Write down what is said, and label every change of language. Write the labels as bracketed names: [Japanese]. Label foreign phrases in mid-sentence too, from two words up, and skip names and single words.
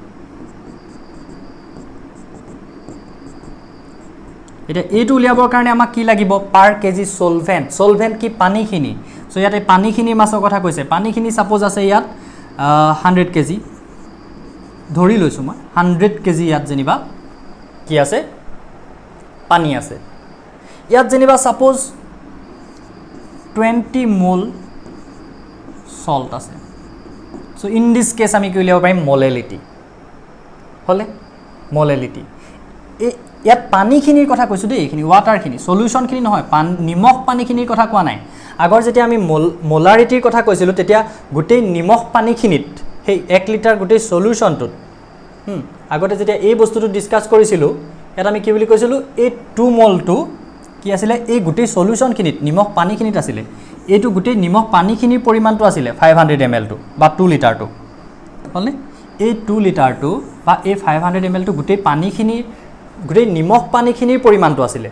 [Assamese] এটা এইটো উলিয়াবৰ কাৰণে আমাক কি লাগিব [English] per kg solvent [Assamese] কি পানীখিনি সো ইয়াতে পানীখিনিৰ মাছৰ কথা কৈছে পানীখিনি সাপোজ আছে ইয়াত 100 কেজি ধৰি লৈছো মই 100 কেজি ইয়াত যেনিবা কি আছে পানী আছে ইয়াত যেনিবা সাপোজ 20 মোল সল্ট আছে [English] so in this case [Assamese] আমি কি উলিয়াব পাৰিম মোলেলিটি ইয়াত পানীখিনিৰ কথা কৈছো দেই এইখিনি ওয়াটাৰখিনি সলিউশনখিনি নহয় নিমখ পানীখিনিৰ কথা কোৱা নাই আগৰ যেতিয়া আমি মোলাৰিটিৰ কথা কৈছিলো তেতিয়া গুটেই নিমখ পানীখিনিত সেই 1 লিটাৰ গুটেই সলিউশনটোত আগতে যেতিয়া এই বস্তুটো ডিসকাস কৰিছিলো ইয়াত আমি কি বুলি কৈছিলো এই 2 মোলটো কি আছিল এই গুটেই সলিউশনখিনিত নিমখ পানীখিনিত আছিল এইটো গুটেই নিমখ পানীখিনিৰ পৰিমাণটো আছিল 500 ml টো বা 2 লিটাৰটো হলনে এই 2 লিটাৰটো বা এই 500 ml টো গুটেই পানীখিনি গুটেই নিমখ পানীখিনিৰ পৰিমাণটো আছিল